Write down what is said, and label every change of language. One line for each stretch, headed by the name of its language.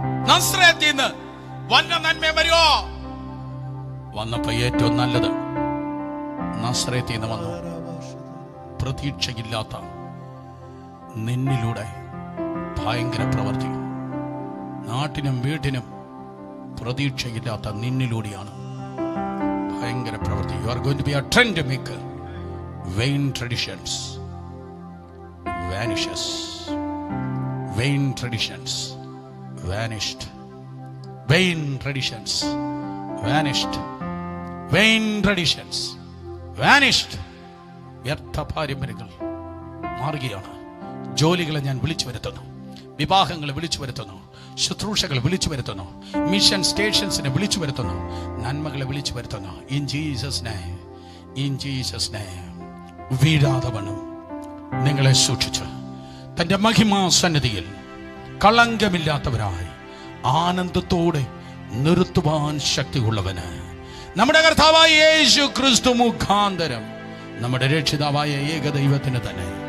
Malayalam: നസ്രത്തിൽ നിന്ന് വന്ന നന്മ വരുമോ? വന്നപ്പോ ഏറ്റവും നല്ലത് നസ്രത്തിൽ നിന്ന് വന്നു. പ്രതീക്ഷയില്ലാത്ത നിന്നിലൂടെ ഭയങ്കര പ്രവൃത്തി. നാട്ടിനും വീട്ടിനും പ്രതീക്ഷയില്ലാത്ത നിന്നിലൂടെയാണ് ഭയങ്കര പ്രവൃത്തി.
English: You are going to be a trend maker. Vain traditions vanishes. Vain traditions vanished. Vain traditions vanished. Vain traditions vanished.
Malayalam: വ്യർത്ഥ പാരമ്പര്യങ്ങൾ മാറുകയാണ്. ജോലികളെ ഞാൻ വിളിച്ചു വരുത്തുന്നു, വിവാഹങ്ങളെ വിളിച്ചു വരുത്തുന്നു, ശുശ്രൂഷകൾ വിളിച്ചു വരുത്തുന്നു, മിഷൻ സ്റ്റേഷൻസിനെ വിളിച്ചു വരുത്തുന്നു, നന്മകളെ വിളിച്ചു വരുത്തുന്നു.
English: in Jesus name
Malayalam: വീഴാതെ വണ്ണം നിങ്ങളെ സൂക്ഷിച്ച് തന്റെ മഹിമാ സന്നിധിയിൽ കളങ്കമില്ലാത്തവരായി ആനന്ദത്തോടെ നിർത്തുവാൻ ശക്തിയുള്ളവന് നമ്മുടെ കർത്താവായ യേശു ക്രിസ്തു മുഖാന്തരം നമ്മുടെ രക്ഷിതാവായ ഏകദൈവത്തിന് തന്നെ